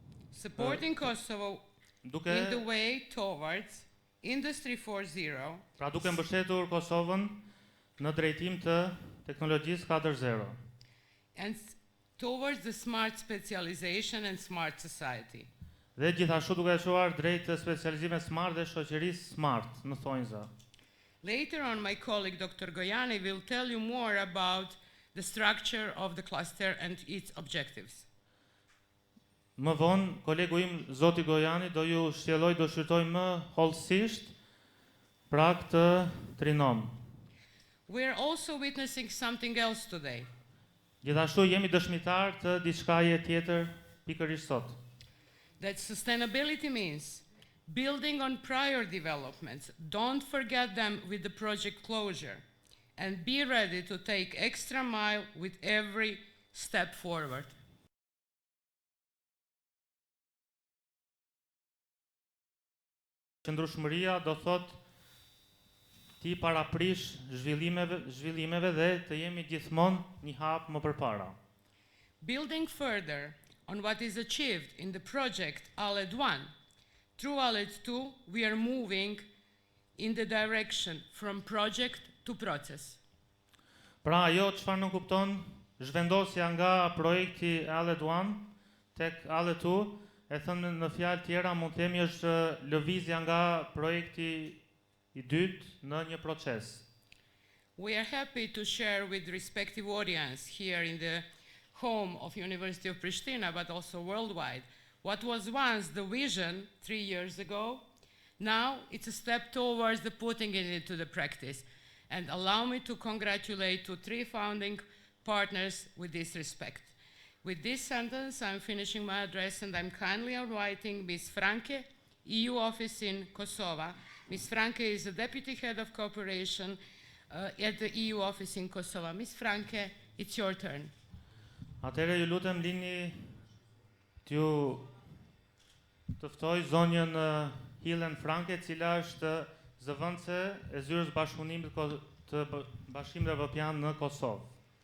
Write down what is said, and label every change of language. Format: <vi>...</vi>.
<en>supporting Kosovo in the way towards Industry 4.0,</en> <sq>pra duke mbështetur Kosovën në drejtim të teknologjisë 4.0</sq> <en>and towards the smart specialization and smart society.</en> <sq>dhe gjithashtu duke çuar drejt të specializimit smart dhe shoqërisë smart në thonjza.</sq> <en>Later on, my colleague Dr. Goyani will tell you more about the structure of the cluster and its objectives.</en> <sq>Më vonë, kolegu im Zoti Gojani do ju shqyrtoj më hollësisht pra këtë trinom.</sq> <en>We are also witnessing something else today.</en> <sq>Gjithashtu jemi dëshmitar të diçkaje tjetër pikërisht sot.</sq> <en>That sustainability means building on prior developments. Don't forget them with the project closure, and be ready to take extra mile with every step forward.</en> <sq>Qëndrueshmëria do thot ti paraprish zhvillimeve dhe të jemi gjithmonë një hap më përpara.</sq> <en>Building further on what is achieved in the project ALED 1, through ALED 2 we are moving in the direction from project to process.</en> <sq>Pra ajo çfarë nuk kupton zhvendosja nga projekti ALED 1 tek ALED 2, e thënë në fjalë tjera mund të themi është lëvizja nga projekti I dytë në një proces.</sq> <en>We are happy to share with the respective audience here in the home of University of Prishtina, but also worldwide, what was once the vision 3 years ago, now it's a step towards the putting it into the practice. And allow me to congratulate to 3 founding partners with this respect. With this sentence, I'm finishing my address, and I'm kindly inviting Ms. Franke, EU office in Kosovo. Ms. Franke is the Deputy Head of Cooperation at the EU office in Kosovo. Ms. Franke, it's your turn.</en> <sq>Atëherë ju lutem lini t'ju të ftoj zonjën Helen Franke, cila është zëvendëse e zyrës bashkëpunimit të Bashkimit Evropian në Kosovë.</sq>